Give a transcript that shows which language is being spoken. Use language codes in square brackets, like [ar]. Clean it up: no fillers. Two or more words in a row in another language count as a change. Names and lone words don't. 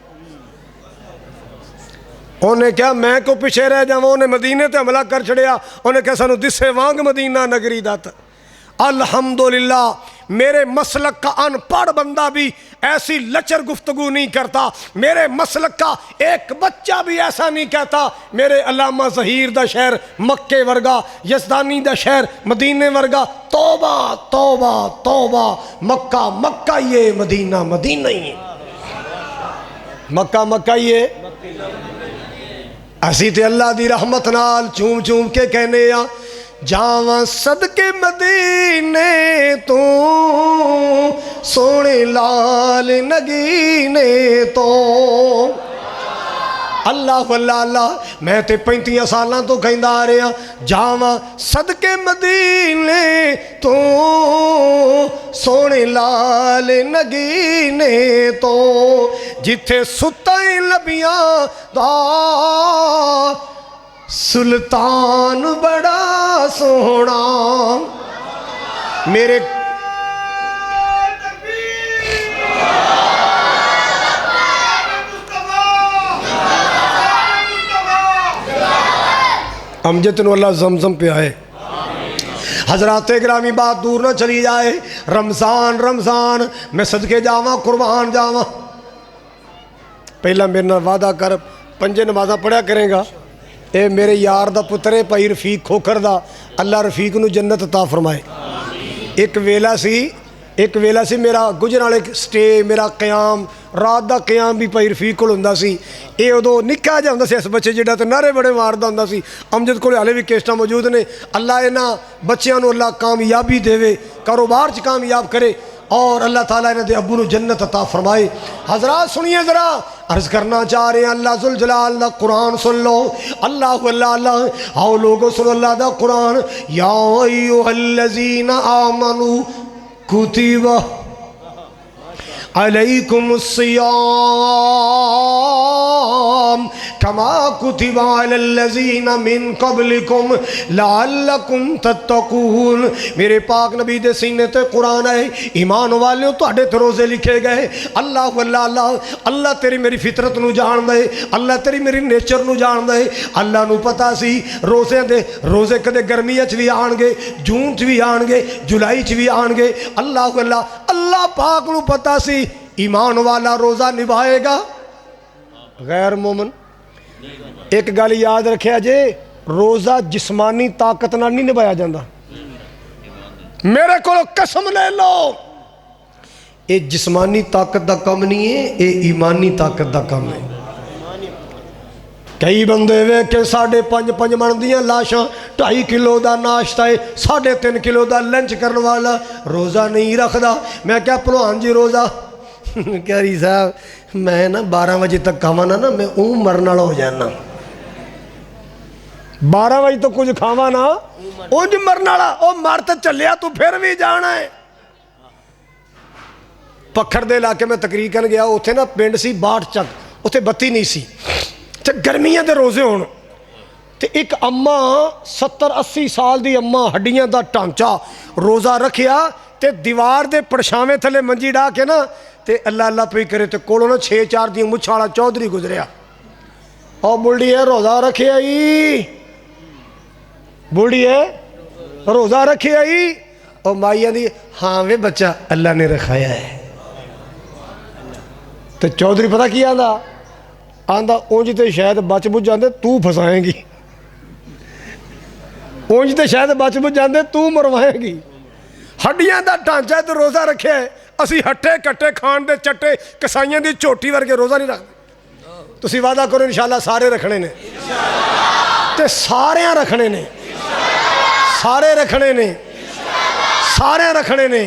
[pa] انہیں کیا میں کو پیچھے رہ جاؤں انہیں مدینے تے حملہ کر چھڑیا انہیں کیا سانو دسے وانگ مدینہ نگری [ur] داتا الحمدللہ میرے مسلک کا ان پڑھ بندہ بھی ایسی لچر گفتگو نہیں کرتا میرے مسلک کا ایک بچہ بھی ایسا نہیں کہتا [pa] میرے علامہ ظہیر دا شہر مکے ورگا یزدانی دا شہر مدینے ورگا توبہ توبہ [ur] توبہ مکہ مکہ یہ مدینہ مدینہ ہی مکہ مکہ یہ [pa] اسی تے اللہ دی رحمت نال چوم چوم کے کہنے یا جاواں صدقے مدینے تو سونے لال نگینے تو اللہ اللہ اللہ میں تے 35 سالاں تو کہندا آ رہا جاواں صدقے مدینے تو سونے لال نگینے تو جتھے ستائیں لبیاں دا سلطان بڑا سونا میرے امجد نو اللہ زمزم پہ آئے. [ur] حضرات گرامی بات دور نہ چلی جائے. [pa] رمضان رمضان میں صدقے جاواں قربان جاواں. پہلا میرے نال وعدہ کر 5 نمازاں پڑھیا کریں گا. اے میرے یار دا پترے پائی رفیق کھوکھر دا اللہ رفیق نو جنت عطا فرمائے. ایک ویلا سی میرا گجران والے سٹے میرا قیام رات دا قیام بھی پائی رفیق کو ہوندا سی. اے ادو نکا جا ہوندا سی اس بچے جڑا تے نعرے بڑے ماردا ہوندا سی. امجد کولے ہالے بھی کیسٹاں موجود نے. اللہ انہاں بچیاں نو اللہ کامیابی دے کاروبار چ کامیاب کرے اور اللہ تعالیٰ انہاں دے ابو نو جنت عطا فرمائے. [ur] حضرات سنیے ذرا عرض کرنا چاہ رہے ہیں [pa] اللہ ذوالجلال دا قرآن سن لو. اللہ اللہ اللہ آؤ لوگو سنو اللہ دا قرآن. [ar] یا ایھا الذین آمنوا کتب علیکم الصیام کما کتب علی الذین من قبلکم لعلکم تتقون. [pa] میرے پاک نبی دے سینے تے قرآن ہے. ایمان والیوں تہاڈے تے روزے لکھے گئے. اللہ اللہ اللہ اللہ تیری میری فطرت نو جان دے. اللہ تیری میری نیچر نو جان دے. اللہ نو پتا سی روزے کدے گرمیاں چ بھی آن گے جون چ بھی آن گے جولائی چ بھی آن گے. اللہ اللہ پاک نو پتا سی ایمان والا روزہ نبھائے گا غیر مومن. ایک گل یاد رکھیا جے روزہ جسمانی طاقت نال نہیں نبھایا جاندہ. میرے کو قسم لے لو اے جسمانی طاقت دا کم نہیں ہے اے ایمانی طاقت دا کم ہے. کئی بندے وے کہ 5.5 من دیاں لاشاں 2.5 کلو دا ناشتہ ہے 3.5 کلو دا لنچ کرنے والا روزہ نہیں رکھدا. میں کیا پلوان جی روزہ کہہ رہی صاحب میں نا 12 بجے تک کھاواں نا میں مرن والا ہو جانا. 12 بجے تو کچھ کھاواں نا اونج مرن والا. او مر تے چلیا تو پھر بھی جانا ہے. پکھر دے علاقے میں تقریر کرن گیا اوتھے نا پنڈ سی باٹھ چک اوتھے بتی نہیں سی تے گرمیاں دے روزے ہون تے ایک اماں 70-80 سال دی اماں ہڈیاں دا ٹانچا روزہ رکھیا تے دیوار دے پڑشاویں تھلے منجی ڈا کے نا تے اللہ اللہ پہ کرے تے کولو نا 6-4 دی مچھاڑا چودھری گزریا. او بلڈی ہے روزہ رکھے آئی بلڈی ہے روزہ رکھے آئی. او مائیہ دی ہاں وے بچہ اللہ نے رکھایا ہے. تے چودھری پتہ کیا آندا آندا اونج تے شاید بچ بچ جاندے تو پھسائیں گی. اونج تے شاید بچ بچ جاندے تو مروائیں گی. ہڈیاں دا ڈھانچہ تے روزہ رکھے اسی ہٹے کٹے کھان دے چٹے کسائیاں دی چوٹی ورگے روزہ نہیں رکھتے. تسی وعدہ کرو انشاءاللہ سارے رکھنے نے تے ساریاں رکھنے نے سارے رکھنے نے سارے رکھنے نے.